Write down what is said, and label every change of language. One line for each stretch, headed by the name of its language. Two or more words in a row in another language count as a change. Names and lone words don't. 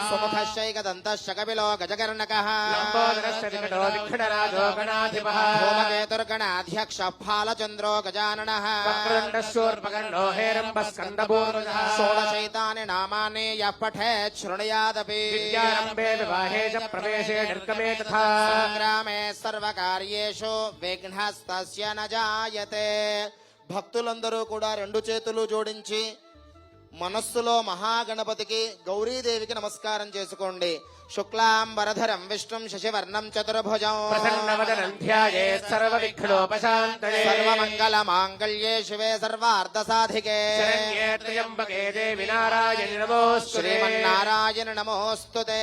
Sanskrit: सुमुखश्चैकदन्तश्च कपिलो गजकर्णकः लम्बोदरश्च विकटो विघ्नराजो गणाधिपः भूमकेतुर्गणाध्यक्षः फालचन्द्रो गजाननः वक्रतुण्डशूर्पकर्णो हेरम्बस्कन्दपूर्वजः षोडशैतानि नामानि यः पठेत् शृणुयादपि विद्यारम्भे विवाहे च प्रवेशे निर्गमे तथा संग्रामे सर्वकार्येषु विघ्नस्तस्य न जायते।
Telugu: భక్తులందరూ కూడా రెండు చేతులు జోడించి మనస్సులో మహాగణపతికి గౌరీదేవికి నమస్కారం చేసుకోండి.
Sanskrit: శుక్లాంబరధరం విష్ణుం శశివర్ణం చతుర్భుజం ప్రసన్నవదనం ధ్యాయేత్ సర్వవిఘ్నోపశాంతయే సర్వమంగళమాంగళ్యే శివే సర్వార్థసాధికే శరణ్యే త్ర్యంబకే దేవి నారాయణి నమోస్తు శ్రీమన్నారాయణ నమోస్తుతే.